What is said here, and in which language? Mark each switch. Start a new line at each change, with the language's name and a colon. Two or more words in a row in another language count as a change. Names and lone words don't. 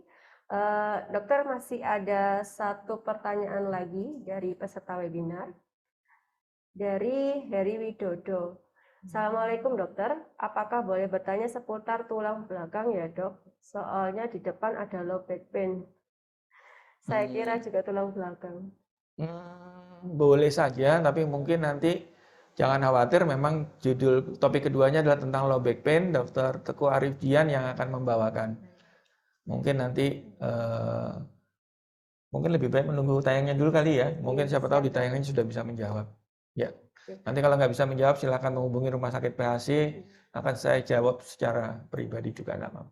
Indonesian: Dokter, masih ada satu pertanyaan lagi dari peserta webinar. Dari Heri Widodo. Assalamualaikum dokter, apakah boleh bertanya seputar tulang belakang ya dok? Soalnya di depan ada
English: low back pain.
Indonesian: Saya kira juga tulang belakang. Boleh saja, tapi mungkin nanti jangan khawatir, memang judul topik keduanya adalah tentang
English: low back pain,
Indonesian: Dr. Teguh Arif Dian yang akan membawakan. Mungkin nanti mungkin lebih baik menunggu tayangnya dulu kali ya. Mungkin siapa tahu di tayangannya sudah bisa menjawab. Ya. Nanti kalau nggak bisa menjawab silakan menghubungi Rumah Sakit PHC, akan saya jawab secara pribadi juga nggak apa-apa.